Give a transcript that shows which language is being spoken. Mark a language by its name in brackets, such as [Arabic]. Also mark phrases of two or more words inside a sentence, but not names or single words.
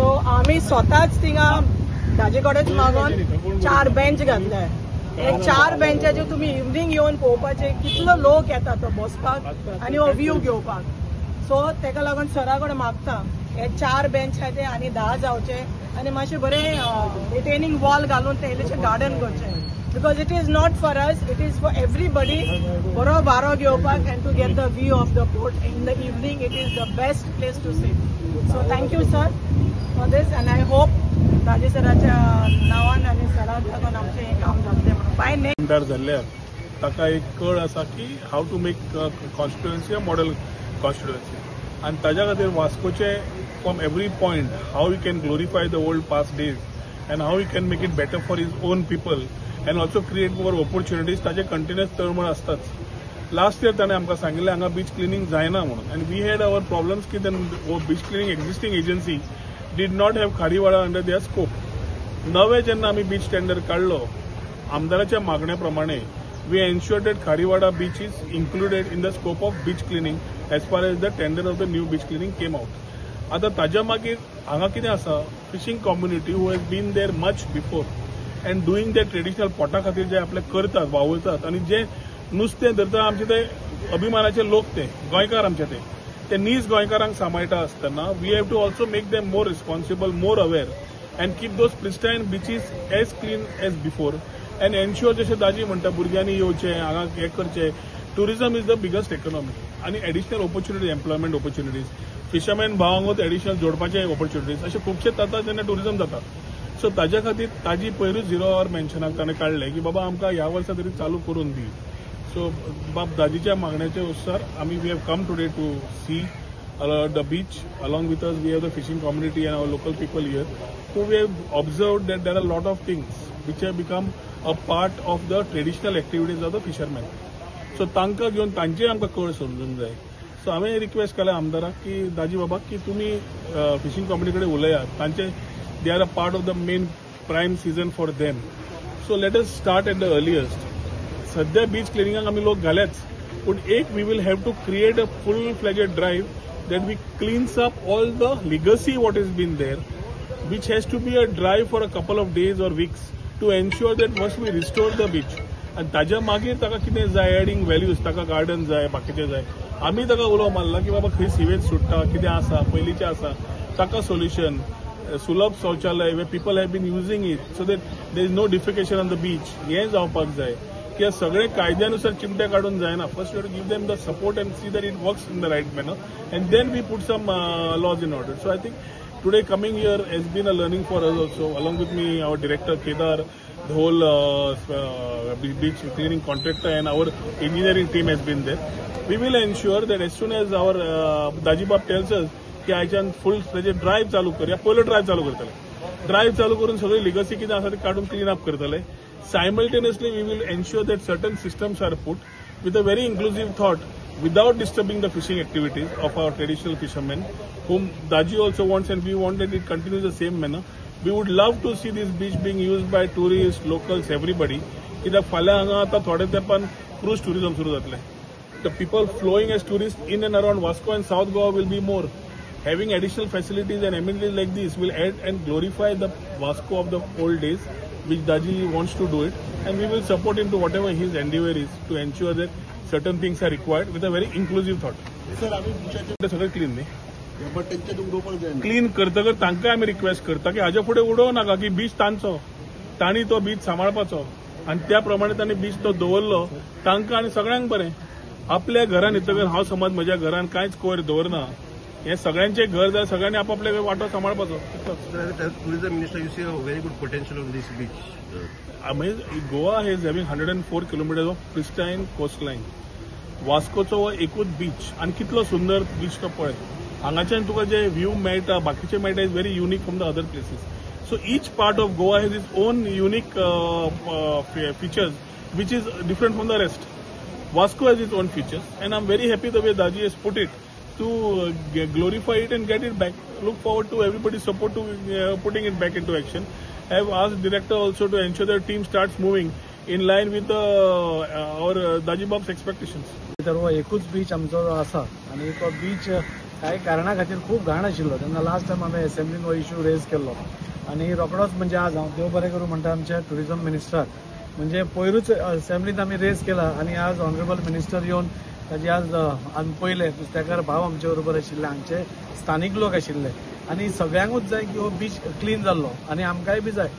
[Konkani] आमी स्वताच थिंगा दाजी कडेच मागून 4 बेंच घातले एक 4 बेंचाचेर तुमी इवनिंग येवन पळोवपाचे कितलो लोक येता तो बसपाक आनी हो व्यू घेवपाक सो तेका लागून सरा कडेन मागता हे 4 बेंच आहाय ते आनी 10 जावचे आनी मातशें बरें [English] retaining wall [Konkani] घालून ते इल्लेशें गार्डन करचें [English] because it is not for us, it is for everybody. [Konkani] Boro baro घेवपाक [English] and to get the view of the port in the evening, it is the best place to sit. So thank you sir for this and I hope [Konkani] दाजी सराच्या नावान आनी सराक लागून आमचें हें काम जातलें म्हणून [English] bye next [Konkani] जाल्ल्यार ताका एक कळ आसा की [English] how to make constituency a model constituency [Konkani] आनी ताज्या खातीर वास्कोचे [English] from every point how we can glorify the old past days and how we can make it better for his own people and also create more opportunities [Konkani] ताजे कंटिन्युअस तळमळ असतात [English] last year [Konkani] ताणें आमकां सांगिल्लें हांगा [English] beach cleaning [Konkani] जायना म्हणून [English] and we had our problems की beach cleaning existing agency did not have खारीवाडा अंडर their scope [Konkani] नवे जेन्ना आमी बीच टेंडर काढलो आमदाराच्या मागण्या प्रमाणे [English] we ensured that खारीवाडा beach is included in the scope of beach cleaning as far as the tender of the new beach cleaning came out [Konkani] आता ताज्या मागीर हांगा कितें आसा [English] fishing community who has been there much before and doing [Konkani] ते ट्रेडिशनल पोटा खातीर जे आपले करतात वावुरतात आनी जे नुस्तें धरता आमचे ते अभिमानाचे लोक ते गोंयकार आमचे ते नीज गोंयकारांक सांबाळटा आसतना [English] we have to also make them more responsible more aware and keep those pristine beaches as clean as before and ensure [Konkani] जशें दाजी म्हणटा भुरग्यांनी येवचें हांगा हें करचें [English] tourism is the biggest economy [Konkani] आनी [English] additional opportunities employment opportunities [Konkani] फिशरमॅन भावांगूच एडिशनल जोडपाचे ऑपॉर्च्युनिटीज असे खूबशे जाता जेन्ना टुरिझम जाता सो ताज्या खातीर ताजी पयरूच 0 आवर मेन्शनाक ताणें काडलें की बाबा आमकां ह्या वर्सा तरी चालू करून दी सो बाब दाजीच्या मागण्याचे अनुसार आमी [English] we have come today to see the beach along with us we have the fishing community and our local people here so we have observed that there are lot of things which have become a part of the traditional activities of the fisherman सो [Konkani] तांकां घेवन तांचे आमकां कळ समजूंक जाय सो हांवें रिक्वेस्ट केल्या आमदाराक की दाजी बाबा की तुमी फिशींग कम्युनिटी कडेन उलयात तांचे [English] they are a part of the main prime season for them so let us start at the earliest [Konkani] सध्या बीच क्लिनिंगाक आमी लोक घाल्याच पूण एक [English] we will have to create a full fledged drive that we cleanse up all the legacy what is been there which has to be a drive for a couple of days or weeks to ensure that must we restore the [Konkani] बीच आनी ताज्या मागीर ताका कितें जाय [English] adding values [Konkani] ताका गार्डन जाय बाकीचें जाय आमी ताका उलो मारला की बाबा खंय सिवेज सुट्टा कितें आसा पयलींचें आसा ताका सोल्युशन सुलभ शौचालय [English] where people have been using it so that there is no defecation on the beach [Konkani] हें जावपाक जाय कित्याक सगळे कायद्यानुसार चिमटे काडून जायना [English] first you have to give them the support and see that it works in the right manner and then we put some laws in order so I think today coming here has been a learning for us also. Along with me, our director Kedar, the whole beach cleaning contractor and our engineering team has been there. We will ensure that as soon as our Dajibab tells us [Konkani] की आयच्यान फुल फ्लेजेड ड्राईव्ह चालू करूया, पयलो ड्राईव्ह चालू करतले. ड्राईव्ह चालू करून सगळी लिगसी कितें आसा ती काढून [English] clean up [Konkani] करतले. [English] Simultaneously, we will ensure that certain systems are put with a very inclusive thought without disturbing the fishing activities of our traditional fishermen, whom Daji also wants and we want that it continues the same manner. We would love to see this beach being used by tourists, locals, everybody. [Konkani] कित्याक फाल्यां हांगा आतां थोड्या तेंपान [English] cruise tourism [Konkani] सुरू जातलें. [English] The people flowing as tourists in and around Vasco and South Goa will be more. Having additional facilities and amenities like this will add and glorify the Vasco of the old days, which Daji wants to do it, and we will support him to whatever his endeavor is to ensure that certain things are required with a very inclusive thought. Sir, [Konkani] आम्ही बीचाचे सगळे क्लीन न्ही, बट तेंचे उडोवपाक जाय. क्लीन करतकर तांकां आमी रिक्वेस्ट करता की हाजे फुडें उडोवं नाका, की बीच तांचो, तांणी तो बीच सांबाळपाचो आनी त्या प्रमाणे तांणी बीच तो दवरलो. तांकां आनी सगळ्यांक बरें. आपल्या घरान येतकर हांव समज म्हज्या घरान कांयच कोयर दवरना, हे सगळ्यांचे घर जाय, सगळ्यांनी आपापले वाटो सांबाळपाचो. [English] Tourism minister, you see a very good potential on this beach. Goa is having 104 kilometers of pristine coastline. [Konkani] वास्कोचो हो एकूच बीच आनी कितलो सुंदर बीच तो पळय. हांगाच्यान तुका जे व्ह्यू मेळटा, बाकीचे मेळटा, [English] is very unique from the other places. so each part of Goa has its own unique features which is different from the rest. Vasco has its own features, and I'm very happy the way Daji has put it to glorify it and get it back. Look forward to everybody's support to putting it back into action. I have asked director also to ensure the team starts moving in line with our Dajibab's expectations. [Konkani] तर हो एकूच बीच आमचो आसा आनी तो बीच कांय कारणा खातीर खूब घाण आशिल्लो. तेन्ना [English] last time [Konkani] हांवें एसेंब्लीन हो इश्यू रेज केल्लो आनी रोखडोच म्हणजे आज हांव देव बरें करूं म्हणटा आमच्या टुरिझम मिनिस्टराक, म्हणजे पयरूच असेंब्लीन आमी रेज केला आनी आज [English] honourable minister [Konkani] येवन ताजी आज पयले नुस्तेकार भाव आमचे बरोबर आशिल्ले, हांगचे स्थानीक लोक आशिल्ले आनी सगळ्यांकूच जाय की हो बीच क्लीन जाल्लो आनी आमकांय बी जाय.